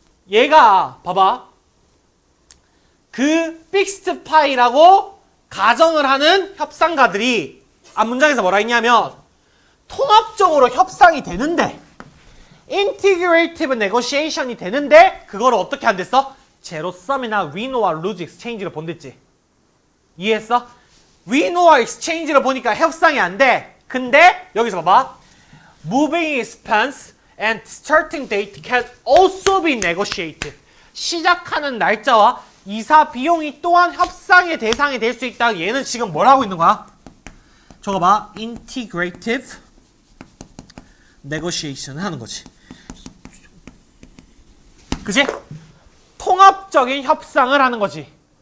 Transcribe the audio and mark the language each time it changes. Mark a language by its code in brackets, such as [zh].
[ko] 얘가 봐봐. 그 픽스드 파이라고 가정을 하는 협상가들이 앞 문장에서 뭐라 했냐면 통합적으로 협상이 되는데 integrative negotiation이 되는데 그거를 어떻게 안 됐어? 제로섬이나 위노와 루즈 익스체인지를 본댔지. 이해했어? 위노와 익스체인지를 보니까 협상이 안 돼. 근데 여기서 봐봐. [en] Moving expense and starting date can also be negotiated. [ko] 시작하는 날짜와 이사 비용이 또한 협상의 대상이 될 수 있다. 얘는 지금 뭘 하고 있는 거야? 저거 봐. integrative negotiation 하는 거지. 그치? 통합적인 협상을 하는 거지.